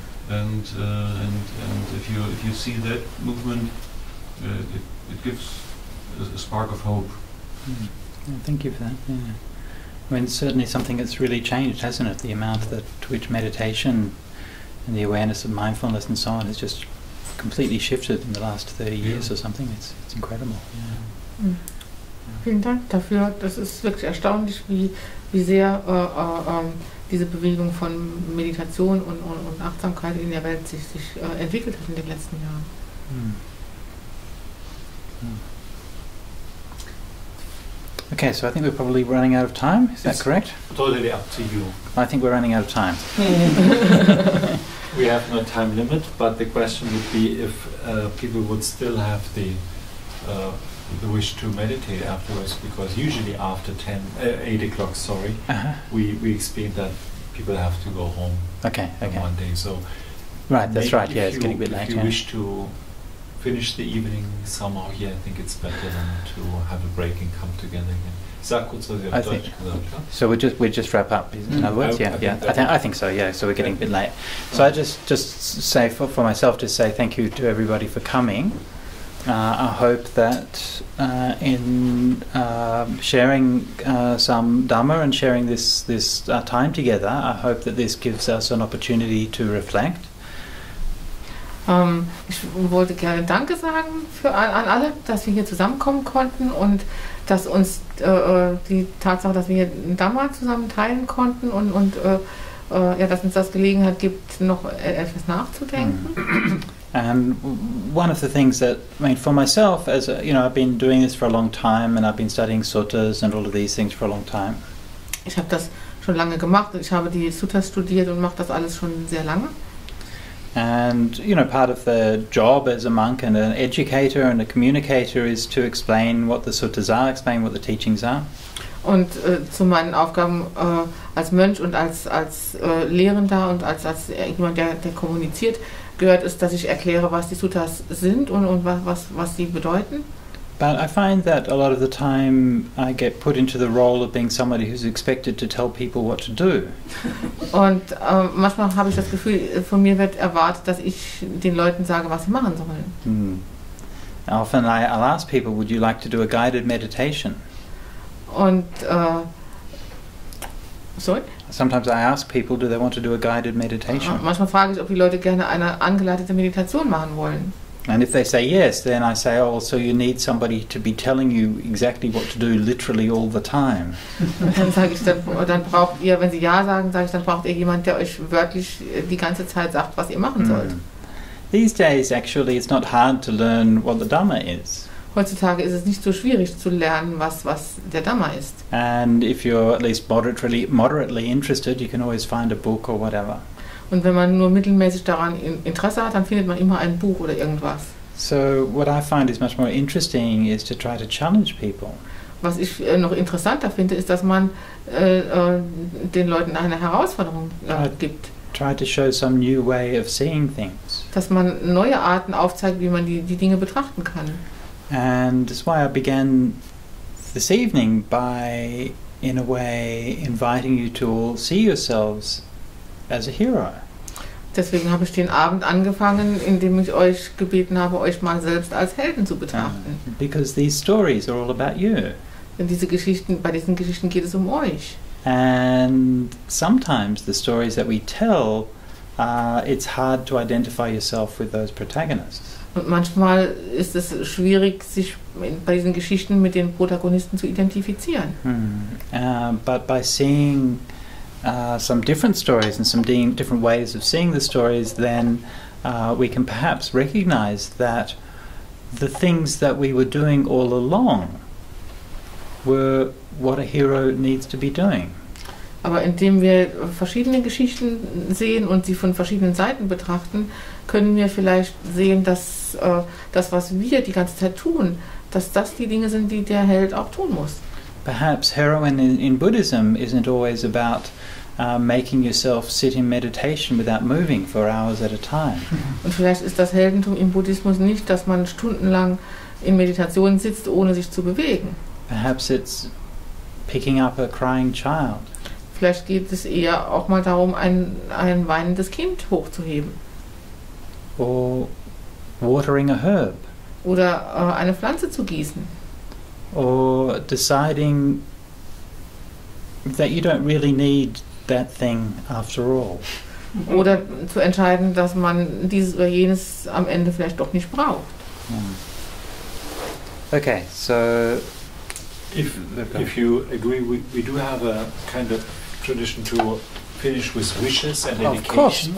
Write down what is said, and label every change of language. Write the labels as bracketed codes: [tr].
[en] And if you see that movement, it gives a spark of hope. Well, thank you for that. Yeah. I mean, it's certainly something that's really changed, hasn't it? The amount to which meditation and the awareness of mindfulness and so on has just completely shifted in the last 30 years or something. It's incredible. Yeah. [de] Vielen Dank dafür. Das ist wirklich erstaunlich, wie sehr diese Bewegung von Meditation und Achtsamkeit in der Welt sich entwickelt hat in den letzten Jahren. [en] Okay, so I think we're probably running out of time. Is that correct? Totally up to you. I think we're running out of time. We have no time limit, but the question would be if people would still have the wish to meditate afterwards, because usually after 8 o'clock, we experience that people have to go home. Okay. One day. So right, that's right. Yeah, it's getting a bit late. If you wish to finish the evening somehow here, I think it's better than to have a break and come together again. [de] Sag kurz, was ihr auf Deutsch gesagt habt. [en] So we just wrap up. In other words, I think so. Yeah, so we're getting a bit late. So I just say for myself, just say thank you to everybody for coming. I hope that in sharing some Dhamma and sharing this time together, I hope that this gives us an opportunity to reflect. [de] Ich wollte gerne Danke sagen an alle, dass wir hier zusammenkommen konnten und dass uns die Tatsache, dass wir hier Dhamma zusammen teilen konnten und dass uns das Gelegenheit gibt, noch etwas nachzudenken. [en] And one of the things that, I mean, for myself, as I've been doing this for a long time and I've been studying suttas and all of these things for a long time. [de] Ich habe das schon lange gemacht. Ich habe die Suttas studiert und mache das alles schon sehr lange. [en] And part of the job as a monk and an educator and a communicator is to explain what the suttas are, explain what the teachings are. [de] Und zu meinen Aufgaben als Mönch und als Lehrender und als jemand, der kommuniziert, gehört es, dass ich erkläre, was die Suttas sind und was sie bedeuten. [en] But I find that a lot of the time I get put into the role of being somebody who's expected to tell people what to do. [de] Und manchmal habe ich das Gefühl, von mir wird erwartet, dass ich den Leuten sage, was sie machen sollen. [en] Often I'll ask people, would you like to do a guided meditation? [de] Und sorry? [en] Sometimes I ask people, do they want to do a guided meditation? [de] Manchmal frage ich, ob die Leute gerne eine angeleitete Meditation machen wollen. [en] And if they say yes, then I say, oh, so you need somebody to be telling you exactly what to do literally all the time. [de] Dann sage ich, dann braucht ihr, wenn sie ja sagen, sage ich, dann braucht ihr jemanden, der euch wörtlich die ganze Zeit sagt, was ihr machen sollt. [en] These days, actually, it's not hard to learn what the Dhamma is. [de] Heutzutage ist es nicht so schwierig zu lernen, was der Dhamma ist. [en] And if you're at least moderately interested, you can always find a book or whatever. [de] Und wenn man nur mittelmäßig daran Interesse hat, dann findet man immer ein Buch oder irgendwas. [en] So what I find is much more interesting is to try to challenge people. [de] Was ich noch interessanter finde, ist, dass man den Leuten eine Herausforderung gibt. [en] Try to show some new way of seeing things. [de] Dass man neue Arten aufzeigt, wie man die Dinge betrachten kann. [en] And that's why I began this evening by, in a way, inviting you to all see yourselves as a hero. [de] Deswegen habe ich den Abend angefangen, indem ich euch gebeten habe, euch mal selbst als Helden zu betrachten. [en] Because these stories are all about you. [de] Denn bei diesen Geschichten geht es um euch. [en] And sometimes the stories that we tell it's hard to identify yourself with those protagonists. [de] Und manchmal ist es schwierig, sich bei diesen Geschichten mit den Protagonisten zu identifizieren. [en] But by seeing some different stories and some different ways of seeing the stories, then we can perhaps recognize that the things that we were doing all along were what a hero needs to be doing. [de] Aber indem wir verschiedene Geschichten sehen und sie von verschiedenen Seiten betrachten, können wir vielleicht sehen, dass das, was wir die ganze Zeit tun, dass das die Dinge sind, die der Held auch tun muss. [en] Perhaps heroine in Buddhism isn't always about making yourself sit in meditation without moving for hours at a time. [de] Und vielleicht ist das Heldentum im Buddhismus nicht, dass man stundenlang in Meditation sitzt, ohne sich zu bewegen. [en] Perhaps it's picking up a crying child. [de] Vielleicht geht es eher auch mal darum, ein weinendes Kind hochzuheben. [en] Or watering a herb. [de] Oder eine Pflanze zu gießen. [en] Or deciding that you don't really need that thing after all. [de] Oder zu entscheiden, dass man dieses oder jenes am Ende vielleicht doch nicht braucht. [en] Okay, so if you agree, we do have a kind of tradition to finish with wishes and dedication.